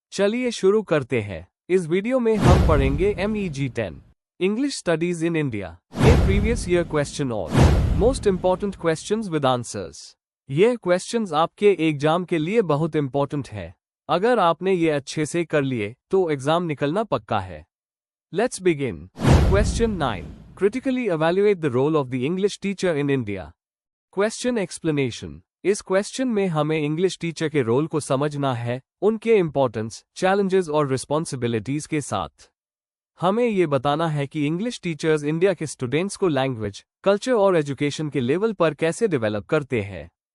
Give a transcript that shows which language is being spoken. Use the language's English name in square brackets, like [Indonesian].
[Hindi] चलिए शुरू करते हैं। इस वीडियो में हम पढ़ेंगे MEG 10 English studies in India A previous year question और most important questions with answers. यह क्वेश्चंस आपके एग्जाम के लिए बहुत इम्पोर्टेंट है। अगर आपने ये अच्छे से कर लिए तो एग्जाम निकलना पक्का है। [English] Let's begin. Question 9, critically evaluate the role of the English teacher in India। Question explanation. [Hindi] इस क्वेश्चन में हमें इंग्लिश टीचर के रोल को समझना है, उनके इंपॉर्टेंस, चैलेंजेस और रिस्पॉन्सिबिलिटीज के साथ। हमें ये बताना है कि इंग्लिश टीचर्स इंडिया के स्टूडेंट्स को लैंग्वेज, कल्चर और एजुकेशन के लेवल पर कैसे डेवलप करते हैं।